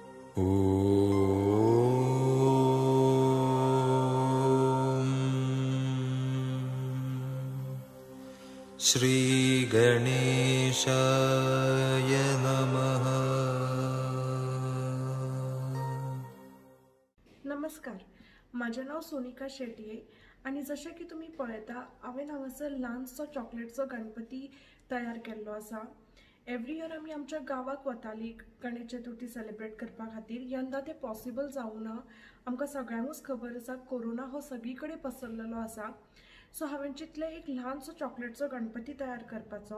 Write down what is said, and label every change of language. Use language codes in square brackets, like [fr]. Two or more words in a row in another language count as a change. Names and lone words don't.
[sa] श्री गणेशाय नमः। [mr] नमस्कार, माझे नाव सोनिका शेट्टी आहे आणि जसे की [kok] तुम्ही पळयता हांवें हांगासर ल्हानसो चॉकलेटचो गणपती तयार केल्लो आसा। [en] every year [kok] आमी आमच्या गावाक वताली गणेश चतुर्थी सेलिब्रेट करपा खातीर। यंदा ते पॉसिबल जावना, आमकां सगळ्यांकूच खबर आसा कोरोना हो सगळी कडेन पसरलेलो आसा। सो हांवें चिंतलें एक ल्हानसो चॉकलेटचो गणपती तयार करपाचो।